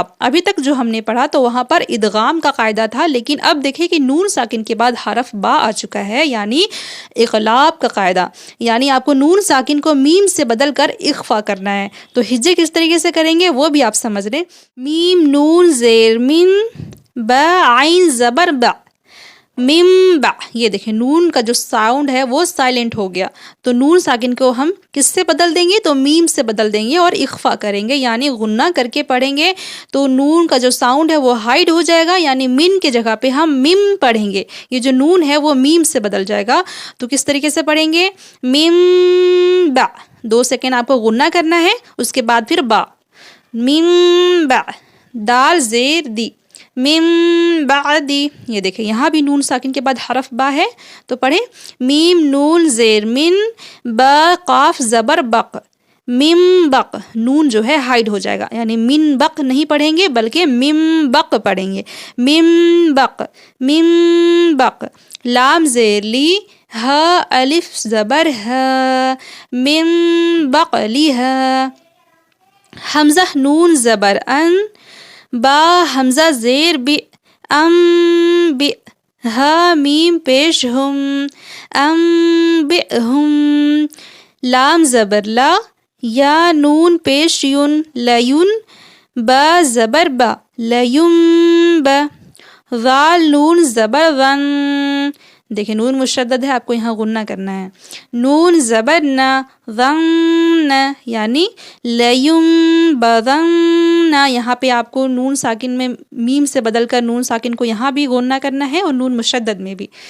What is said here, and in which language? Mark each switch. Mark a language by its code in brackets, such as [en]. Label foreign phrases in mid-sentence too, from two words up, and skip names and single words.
[ur] ابھی تک جو ہم نے پڑھا تو وہاں پر ادغام کا قاعدہ تھا، لیکن اب دیکھیں کہ نون ساکن کے بعد حرف با آ چکا ہے، یعنی اقلاب کا قاعدہ. یعنی آپ کو نون ساکن کو میم سے بدل کر اخفا کرنا ہے. تو ہجے کس طریقے سے کریں گے وہ بھی آپ سمجھ لیں. میم نون زیر من، با عین زبر با، ممبع. یہ دیکھیں نون کا جو ساؤنڈ ہے وہ سائلنٹ ہو گیا، تو نون ساکن کو ہم کس سے بدل دیں گے؟ تو میم سے بدل دیں گے اور اخفا کریں گے، یعنی غنہ کر کے پڑھیں گے تو نون کا جو ساؤنڈ ہے وہ ہائڈ ہو جائے گا، یعنی من کے جگہ پہ ہم مم پڑھیں گے. یہ جو نون ہے وہ میم سے بدل جائے گا. تو کس طریقے سے پڑھیں گے؟ ممبع، 2 سیکنڈ آپ کو غنہ کرنا ہے، اس کے بعد پھر با. ممبع، دال زیر دی، من بعدی. یہ دیکھیں یہاں بھی نون ساکن کے بعد حرف با ہے، تو پڑھیں میم نون زیر من، با قاف زبر بق، من بق. نون جو ہے ہائڈ ہو جائے گا، یعنی من بق نہیں پڑھیں گے بلکہ من بق پڑھیں گے. من بق، من بق. لام زیر لی، ہا الف زبر ہا، من بقلیہا. حمزہ نون زبر ان، با حمزہ زیر بی، ام بی. ہا میم پیش ہم، ام بی ہم. لام زبر لا، یا نون پیش یون، لیون. با زبر با، لیون با. ذال نون زبر ون، دیکھیں نون مشدد ہے، آپ کو یہاں غنہ کرنا ہے. نون زبر نا، ظن، یعنی لیمبذن. یہاں پہ آپ کو نون ساکن میں میم سے بدل کر نون ساکن کو یہاں بھی غنہ کرنا ہے اور نون مشدد میں بھی.